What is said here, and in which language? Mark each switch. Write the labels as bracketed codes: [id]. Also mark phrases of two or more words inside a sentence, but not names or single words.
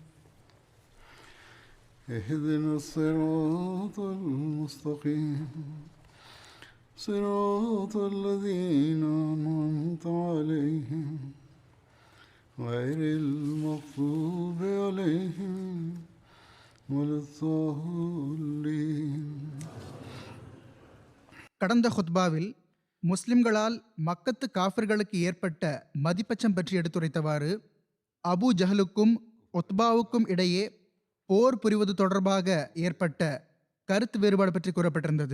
[ar] اهدنا الصراط المستقيم صراط الذين أنعمت عليهم غير المغضوب عليهم ولا الضالين. [ta] கடந்த ஹுத்பாவில் முஸ்லிம்களால் மக்கத்து காஃபிர்களுக்கு ஏற்பட்ட மதிப்பச்சம் பற்றி எடுத்துரைத்தவாறு அபு ஜஹலுக்கும் உத்பாவுக்கும் இடையே போர் புரிவது தொடர்பாக ஏற்பட்ட கருத்து வேறுபாடு பற்றி கூறப்பட்டிருந்தது.